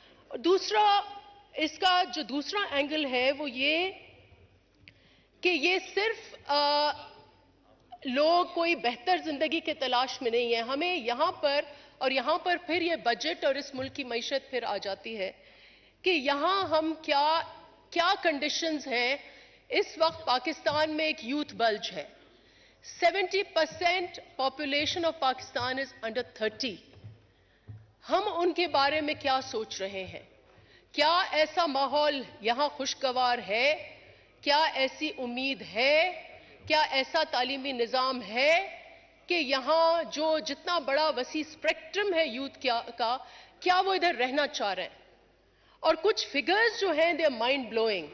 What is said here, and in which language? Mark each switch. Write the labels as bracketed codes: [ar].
[ur] دوسرا, اس کا جو دوسرا اینگل ہے وہ یہ کہ یہ صرف لوگ کوئی بہتر زندگی کے تلاش میں نہیں ہے. ہمیں یہاں پر پھر یہ بجٹ اور اس ملک کی معیشت پھر آ جاتی ہے کہ یہاں ہم کیا کنڈیشنز ہیں. اس وقت پاکستان میں ایک یوتھ بلج ہے, [en] 70% population of Pakistan is under 30. [ur] ہم ان کے بارے میں کیا سوچ رہے ہیں؟ کیا ایسا ماحول یہاں خوشگوار ہے؟ کیا ایسی امید ہے؟ کیا ایسا تعلیمی نظام ہے کہ یہاں جو جتنا بڑا وسیع اسپیکٹرم ہے یوتھ کا، کیا وہ ادھر رہنا چاہ رہے ہیں؟ اور کچھ فگرز جو ہیں [en] They are mind blowing.